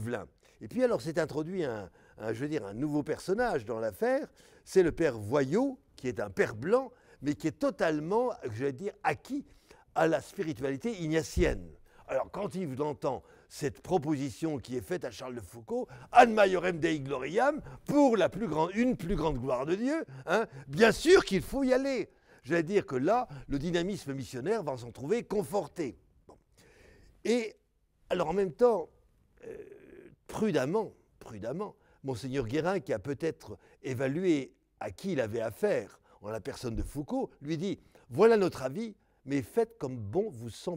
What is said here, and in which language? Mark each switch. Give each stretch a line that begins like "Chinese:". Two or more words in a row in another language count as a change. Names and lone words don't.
French: » Et puis alors s'est introduit un nouveau personnage dans l'affaire, c'est le père Voyot, qui est un père blanc, mais qui est totalement, je veux dire, acquis à la spiritualité ignatienne. Alors quand il entend cette proposition qui est faite à Charles de Foucauld,
Latin: ad maiorem Dei gloriam,
French: pour une plus grande gloire de Dieu, bien sûr qu'il faut y aller. Je veux dire que là, le dynamisme missionnaire va s'en trouver conforté. Bon. Et alors en même temps, prudemment, Monseigneur Guérin, qui a peut-être évalué à qui il avait affaire en la personne de Foucauld, lui dit « Voilà notre avis, mais faites comme bon vous semblera.